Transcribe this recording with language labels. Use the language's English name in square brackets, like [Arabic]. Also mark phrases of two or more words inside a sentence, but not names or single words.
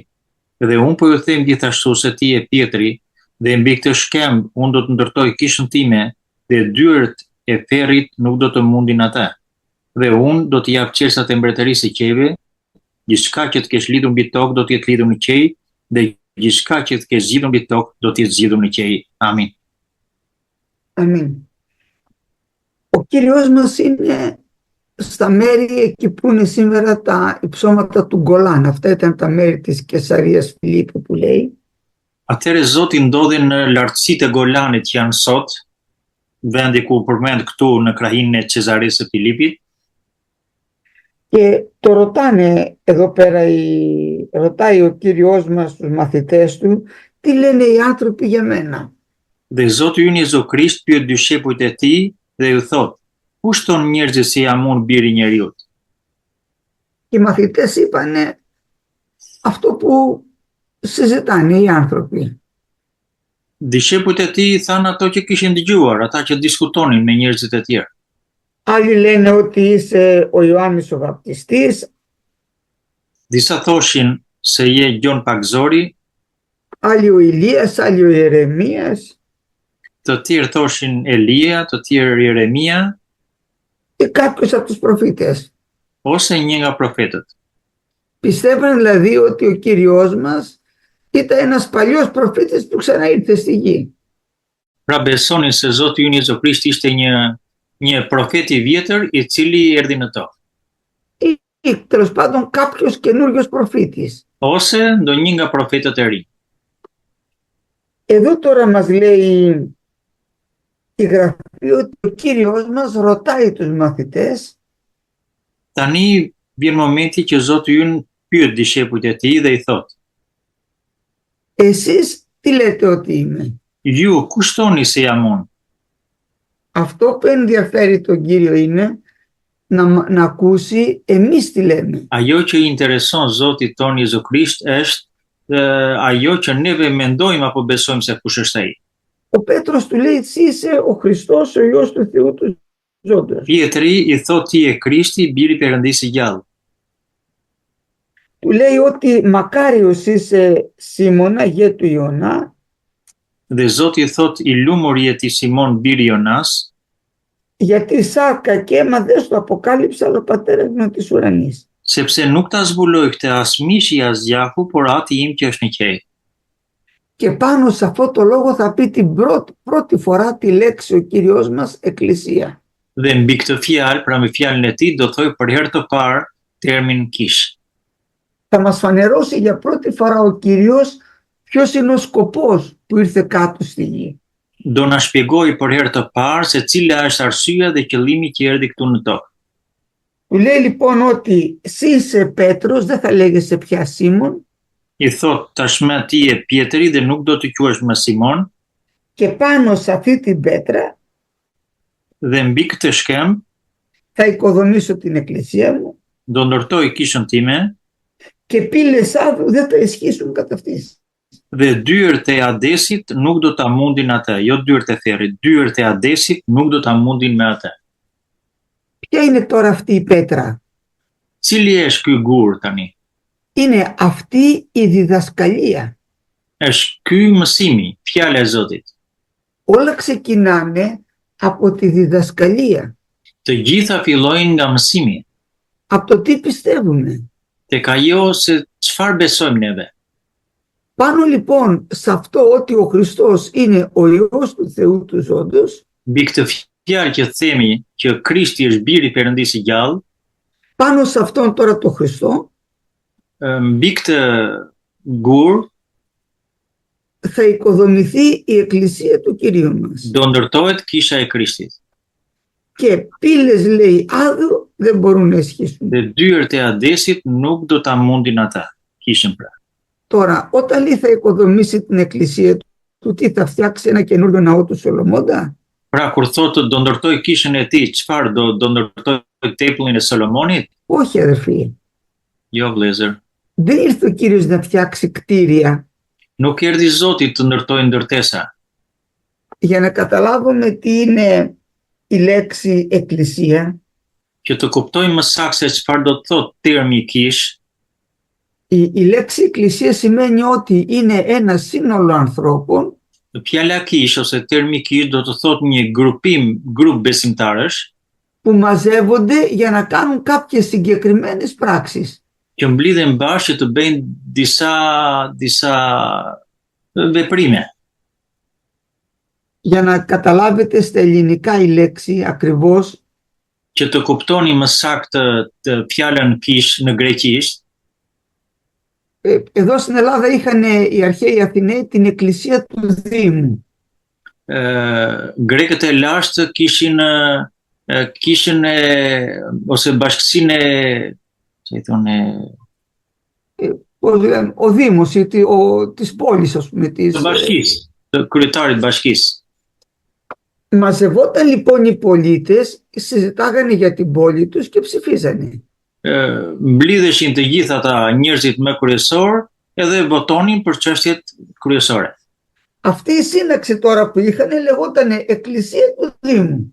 [Albanian] Dhe unë po ju them gjithashtu se ti je Pietri, dhe mbi këtë shkemb unë do të ndërtoj kishën time, dhe dyert e ferrit nuk do të mundin atë. Dhe unë do të jap qersat e mbretërisë së qejve, gjithçka që të kesh lidhur mbi tokë do të jetë lidhur në qej, dhe gjithçka që të kesh zgjidhur mbi tokë do të jetë zgjidhur në qej. Amin. [Greek] Αμήν. Ο Κύριος μας είναι στα μέρη εκεί που είναι σήμερα τα υψώματα του Γκολάν. Αυτά ήταν τα μέρη της Κεσαρίας Φιλίππου που λέει. [Albanian] Atëherë Zoti ndodhi në lartësitë e Golanit që janë sot, vendi ku përmend këtu në krahinën e Cezaresë së Filipit. [Greek] Και το ρωτάνε εδώ πέρα, ρωτάει ο Κύριος μας τους μαθητές του, τι λένε οι άνθρωποι για μένα. [Albanian] Dhe Zoti ynë Jezu Krisht pyet dishepujt e tij dhe ju thot, kush thon njerëzit se jam unë biri i njeriut? [Greek] Οι μαθητές είπανε αυτό που συζητάνε οι άνθρωποι. [Albanian] Dishepujt e tij thanë ato që kishin dëgjuar, ata që diskutonin me njerëzit e tjerë. [Greek] Άλλοι λένε ότι είσαι ο Ιωάννης ο Βαπτιστής. [Albanian] Disa thoshin se je Gjon Pagzori, [Greek] Άλλοι ο Ηλίας, άλλοι ο Ιερεμίας. [Albanian] të tjerë thoshin Elia, të tjerë Jeremia, [Greek] Ή κάποιος από τους προφήτες. [Albanian] ose një nga profetët. [Greek] Πιστεύουν δηλαδή ότι ο Κύριος μας ήταν ένας παλιός προφήτης που ξαναήρθε στη γη. [Albanian] Pra besonin se Zoti ynë Jezu Krisht ishte një profet i vjetër i cili erdhi në tokë. [Greek] Ή τέλος πάντων κάποιος καινούριος προφήτης. [Albanian] Ose ndonjë nga profetët e rinj. [Greek] Εδώ τώρα μας λέει η Γραφή ότι ο Κύριος μας ρωτάει τους μαθητές. [Albanian] Tani vjen momenti që Zoti ynë pyet dishepujt e tij dhe i thot, [Greek] Εσείς τι λέτε ότι είμαι? [Albanian] ju kush thoni se jam unë? [Greek] Αυτό που ενδιαφέρει τον Κύριο είναι να ακούσει εμείς τι λέμε. [Albanian] Ajo që i intereson Zotit ton Jezu Krisht është ajo që neve mendojmë apo besojmë se kush është ai. [Greek] Ο Πέτρος του λέει εσύ είσαι ο Χριστός, ο Υιός του Θεού του ζώντος. [Albanian] Pietri i thot ti je Krishti, biri i Perëndisë së gjallë. [Greek] Του λέει ότι μακάριος είσαι Σίμωνα, γε του Ιωνά, [Albanian] Dhe Zoti i thot, i lumur je ti Simon biri Jonas, [Greek] γιατί σάρκα και αίμα δεν σου αποκάλυψε άλλο πατέρας μου της ουρανής. [Albanian] sepse nuk ta zbuloi këtë as mishi as gjaku, por Ati im që është në qej. [Greek] Και πάνω σε αυτό το λόγο θα πει την πρώτη φορά τη λέξη ο Κύριος μας εκκλησία. [Albanian] Dhe mbi këtë fjalë, pra me fjalën e tij, do thoj për herë të parë termin kish. [Greek] Θα μας φανερώσει για πρώτη φορά ο Κύριος ποιος είναι ο σκοπός που ήρθε κάτω στη γη. [Albanian] Do na shpjegoj për herë të parë se cila është arsyeja dhe qëllimi që erdhi këtu në tokë. [Greek] Του λέει λοιπόν ότι εσύ είσαι Πέτρος, δεν θα λέγεσαι πια Σίμων, [Albanian] I thot, tashmë ti je Pietri dhe nuk do të quhesh më Simon, [Greek] και πάνω σε αυτή την πέτρα [Albanian] dhe mbi këtë shkem [Greek] θα οικοδομήσω την εκκλησία μου [Albanian] do ndërtoj kishën time [Greek] και πύλες άδου δεν θα ισχύσουν κατά αυτής. [Albanian] dhe dyert e Adesit nuk do ta mundin atë, jo dyert e Therrit, dyert e Adesit nuk do ta mundin me atë. [Greek] Ποια είναι τώρα αυτή η πέτρα? [Albanian] Cili është ky gur tani? [Greek] Είναι αυτή η διδασκαλία. [Albanian] Është ky mësimi, fjala e Zotit. [Greek] Όλα ξεκινάνε από τη διδασκαλία, [Albanian] Të gjitha fillojnë nga mësimi, [Greek] από το τι πιστεύουμε. [Albanian] tek ajo se çfarë besojmë neve. [Greek] Πάνω λοιπόν σε αυτό ότι ο Χριστός είναι ο Υιός του Θεού του ζώντος, [Albanian] Mbi këtë fjalë që themi që Krishti është biri i Perëndisë i gjallë, [Greek] πάνω σε αυτόν τώρα το Χριστό [Albanian] mbi këtë gur [Greek] θα οικοδομηθεί η εκκλησία του Κυρίου μας. [Albanian] do ndërtohet kisha e Krishtit. [Greek] Και πύλες λέει άδου δεν μπορούν να ισχύσουν. [Albanian] Dhe dyert e Adesit nuk do ta mundin ata, kishën pra. [Greek] Τώρα όταν λέει θα οικοδομήσει την εκκλησία του, τι θα φτιάξει ένα καινούριο ναό του Σολομώντα? [Albanian] Pra kur thotë do ndërtoj kishën e tij, çfarë do ndërtoj tempullin e Solomonit? [Greek] Όχι αδερφοί, [Albanian] Jo vëllezër. [Greek] δεν ήρθε ο Κύριος να φτιάξει κτίρια. [Albanian] Nuk erdhi Zoti të ndërtojë ndërtesa. [Greek] Για να καταλάβουμε τι είναι η λέξη εκκλησία, [Albanian] Që të kuptojmë më saktë se çfarë do të thotë termi kish, [Greek] η λέξη εκκλησία σημαίνει ότι είναι ένα σύνολο ανθρώπων [Albanian] fjala kish ose termi kish do të thotë një grup besimtarësh [Greek] που μαζεύονται για να κάνουν κάποιες συγκεκριμένες πράξεις. [Albanian] që mblidhen bashkë të bëjnë disa veprime. [Greek] Για να καταλάβετε στα ελληνικά η λέξη ακριβώς, [Albanian] Që të kuptoni më saktë të fjalën kish në greqisht, [Greek] εδώ στην Ελλάδα είχαν οι αρχαίοι Αθηναίοι την εκκλησία του Δήμου. [Albanian] Grekët e lashtë kishin ose bashkësinë që i thonë [Greek] Πώς λένε, ο Δήμος της πόλης, ας πούμε. [Albanian] të bashkisë, të kryetarit bashkisë. [Greek] Μαζευόταν λοιπόν οι πολίτες, συζητάγανε για την πόλη τους και ψηφίζανε. [Albanian] Mblidheshin të gjithë ata njerëzit më kryesor edhe votonin për çështjet kryesore. [Greek] Αυτή η σύναξη τώρα που είχαν λεγόταν Εκκλησία του Δήμου.